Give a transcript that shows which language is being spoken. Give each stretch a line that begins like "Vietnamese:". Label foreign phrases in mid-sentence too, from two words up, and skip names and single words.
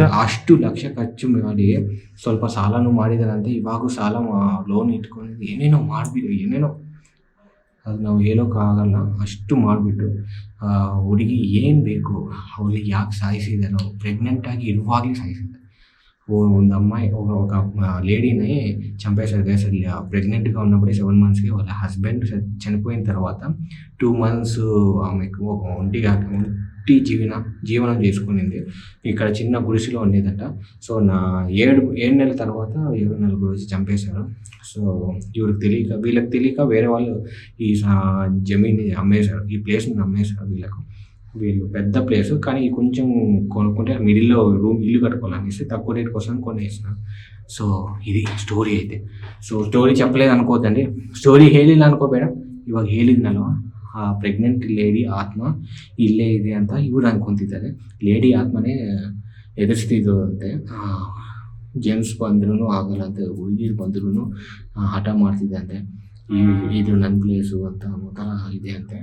Kannada: ಅಷ್ಟು ಲಕ್ಷ ಖರ್ಚು ಮಾಡಿ ಸ್ವಲ್ಪ ಸಾಲನೂ ಮಾಡಿದಾರಂತೆ. ಇವಾಗೂ ಸಾಲ ಲೋನ್ ಇಟ್ಕೊಂಡು ಏನೇನೋ ಮಾಡಿಬಿಟ್ಟು, ಏನೇನೋ ಅದು ನಾವು ಹೇಳೋಕ್ಕಾಗಲ್ಲ. ಅಷ್ಟು ಮಾಡಿಬಿಟ್ಟು ಹುಡುಗಿ ಏನು ಬೇಕು, ಅವಳಿಗೆ ಯಾಕೆ ಸಾಯಿಸಿದಾರೋ, ಪ್ರೆಗ್ನೆಂಟಾಗಿ ಇರುವಾಗಲೇ ಸಾಯಿಸಿದ್ದಾರೆ.
Telugu: ಒಂದು ಅಮ್ಮಾಯಿ ఒక లేడీని చంపేశారు గైస్. ప్రెగ్నెంట్గా ఉన్నప్పుడే 7 monthsకి వాళ్ళ హస్బెండ్ చనిపోయిన తర్వాత 2 months ఆమెకు ఒక ఒంటి జీవనం చేసుకునింది. ఇక్కడ చిన్న గుడిసెలో ఉండేదంట. సో 7 నెలల తర్వాత 7 రోజు చంపేశారు. సో వీళ్ళకి తెలియక వేరే వాళ్ళు ఈ జమీన్ని అమ్మేశారు, ఈ ప్లేస్ని అమ్మేశారు వీళ్ళకు. వీళ్ళు పెద్ద ప్లేసు, కానీ కొంచెం కొనుక్కుంటే మిడిల్లో ఇల్లు కట్టుకోవాలనేసి తక్కువ రేట్ కోసం కొనేసిన. సో ఇది
Kannada: ಸ್ಟೋರಿ ಐತೆ. ಸೊ ಸ್ಟೋರಿ చెప్పలేదు ಅನ್ಕೋದಂడి, ಸ್ಟೋರಿ ಹೇಳಿಲ್ಲ ಅನ್ಕೋಬೇಡ. ಇವಾಗ ಹೇಳಿದ್ನಲ್ವ, ಆ ಪ್ರೆಗ್ನೆಂಟ್ ಲೇಡಿ ಆತ್ಮ ಇಲ್ಲೇ ಇದೆ ಅಂತ ಇವ್ರು ಅನ್ಕೊತಿದ್ದಾರೆ. ಲೇಡಿ ಆತ್ಮನೇ ಎದುರಿಸ್ತಿದ್ದು ಅಂತೆ. ಜೆಂಟ್ಸ್ ಬಂದ್ರೂ ಆಗಲ್ಲ ಅಂತ, ಹುಡುಗಿರು ಬಂದ್ರೂ ಹಠ ಮಾಡ್ತಿದ್ದಂತೆ, ಇದು ನನ್ನ ಪ್ಲೇಸು ಅಂತ ಥರ ಇದೆ ಅಂತೆ.